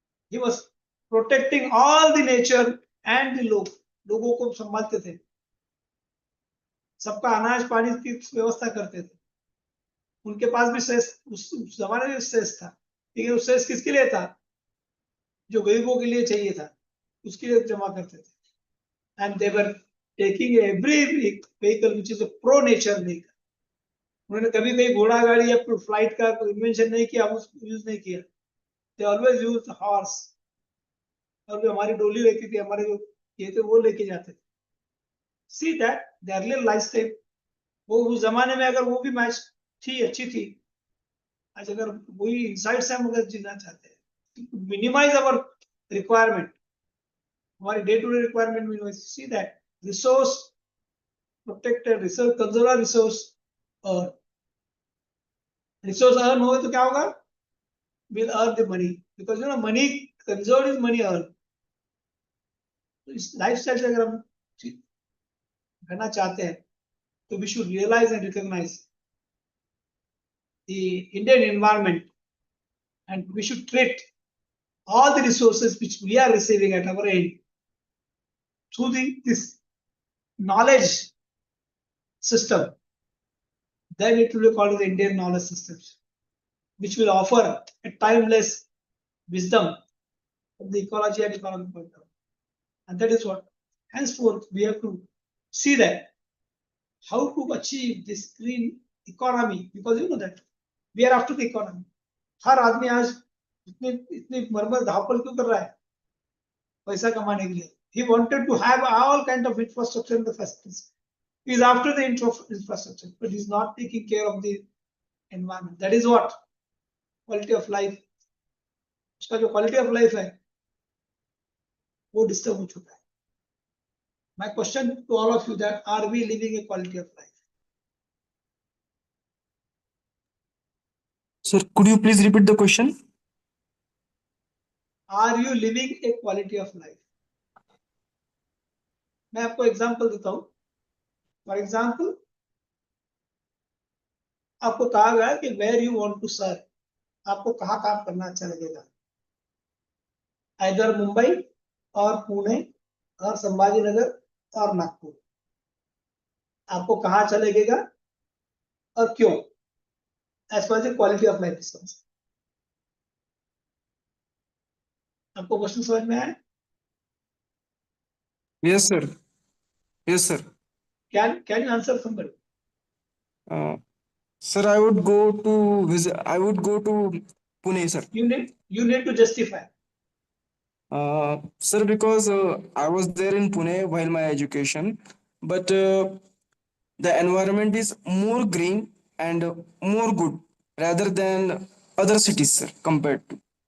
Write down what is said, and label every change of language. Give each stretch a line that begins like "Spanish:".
English: He was protecting all the nature and the
Hindi: लोगों को संभालते थे, सबका अनाज पानी की व्यवस्था करते थे. उनके पास भी सेस उस जमाने में सेस था, लेकिन उस सेस किसके लिए था? जो गरीबों के लिए चाहिए था, उसके लिए जमा करते थे.
English: And they were taking every vehicle which is a pro nature vehicle.
Hindi: उन्होंने कभी कहीं घोड़ा गाड़ी या फ्लाइट का इन्वेंशन नहीं किया, उसको यूज नहीं किया.
English: They always used horse.
Hindi: और जो हमारी डोली रहती थी, हमारे जो ये थे वो लेके जाते थे.
English: See that the earlier lifestyle,
Hindi: वो उस जमाने में अगर वो भी मैच थी, अच्छी थी. आज अगर वही इंसाइट से हम अगर जीना चाहते हैं,
English: minimise our requirement,
Hindi: हमारी day to day requirement minimise.
English: see that resource protected, resource conserve resource, और resource earn
Hindi: हो तो क्या होगा?
English: Will earn the money, because money conserve is money earn.
Hindi: तो इस लाइफस्टाइल से अगर हम रहना चाहते हैं, तो
English: We should realise and recognise the Indian environment, and we should treat all the resources which we are receiving at our end through this knowledge system. Then it will be called the Indian knowledge system, which will offer a timeless wisdom of the ecology and economic point of view. And that is what henceforth we have to see that how to achieve this green economy, because that we are after the economy.
Hindi: हर आदमी आज इतनी मरमर धापल क्यों कर रहा है? पैसा कमाने के लिए.
English: He wanted to have all kind of infrastructure in the first place. He is after the infrastructure, but he is not taking care of the environment. That is what quality of life.
Hindi: उसका जो quality of life है, वो disturb हो चुका है.
English: My question to all of you that are we living a quality of life? Sir, could you please repeat the question? Are you living a quality of life?
Hindi: मैं आपको example देता हूं. For example, आपको कहा गया कि
English: where you want to serve,
Hindi: आपको कहां काम करना अच्छा लगेगा? इधर मुंबई और पुणे और संभाजी नगर और नागपुर. आपको कहां अच्छा लगेगा और क्यों?
English: As far as quality of life is concern.
Hindi: आपको क्वेश्चन समझ में आया?
English: Yes, sir. Yes, sir. Can you answer somebody? Sir, I would go to visit. I would go to Pune, sir. You need to justify. Sir, because I was there in Pune while my education, but the environment is more green and more good rather than other cities, sir, compared to.